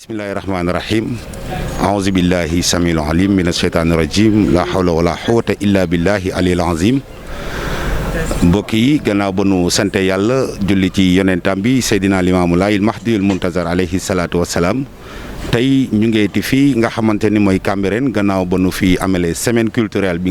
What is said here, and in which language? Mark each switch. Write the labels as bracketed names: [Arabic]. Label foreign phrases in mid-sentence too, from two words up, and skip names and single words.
[Arabic] بسم الله الرحمن الرحيم. أعوذ بالله السميع العليم من الشيطان الرجيم. لا حول ولا قوة إلا بالله العلي العظيم. [Wolof] Mbokk yi gannaaw ba nu sante yàlla julli ci yonentam bi Seydina Limaamu Laay Mahdiyul Muntazar [Arabic] عليه الصلاة والسلام [Wolof] tey ñu ngeeti fii nga xamante ni mooy Cambérène gannaaw ba nu fi amele [French] semaine culturelle [Wolof] bi